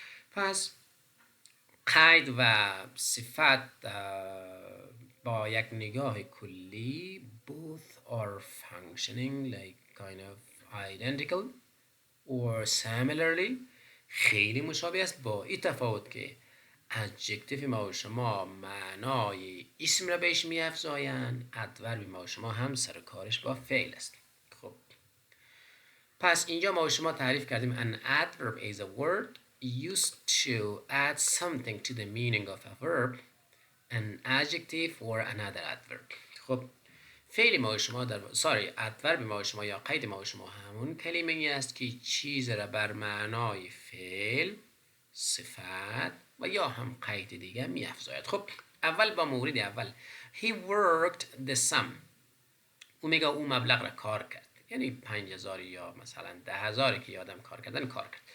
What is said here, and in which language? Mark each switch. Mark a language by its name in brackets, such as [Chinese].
[Persian] پس قید و صفت با یک نگاه کلی [English] both are functioning like kind of identical or similarly، [Persian] خیلی مشابه است، با این تفاوت که adjective ما و شما معنای اسم را بهش می افزاین، adverb ما و شما هم سر کارش با فعل است. خب پس اینجا ما و شما تعریف کردیم [English] an adverb is a word used to add something to the meaning of a verb, an adjective or another adverb. [Persian] خب فعل ما و شما adverb ما و شما یا قید ما و شما همون کلمه ای است که چیز را بر معنای فعل، صفت و یا هم قید دیگه می افزاید. خب اول با مورد اول [English] he worked the sum، [Persian] او میگه او مبلغ را کار کرد، یعنی 5000 یا مثلا 10,000 که یادم کار کرد.